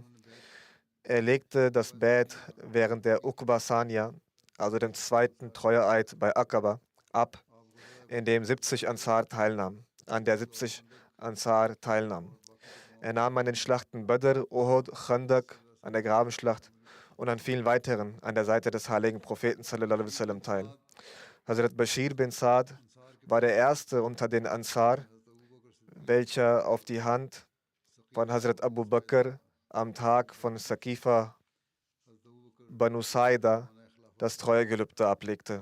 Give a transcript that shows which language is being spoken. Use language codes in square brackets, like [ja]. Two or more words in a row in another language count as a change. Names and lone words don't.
[de] Er legte das Bad während der Uqba Sania, also dem zweiten Treueeid bei Aqaba, ab, in dem 70 Ansar teilnahmen, an der 70 Ansar teilnahmen. Er nahm an den Schlachten Badr, Uhud, Khandak, an der Grabenschlacht und an vielen weiteren an der Seite des heiligen Propheten [ar] صلى الله عليه وسلم [de] teil. Hazrat Bashir bin Saad war der erste unter den Ansar, welcher auf die Hand von Hazrat Abu Bakr am Tag von Saqifa Banu Saida das Treuegelübde ablegte.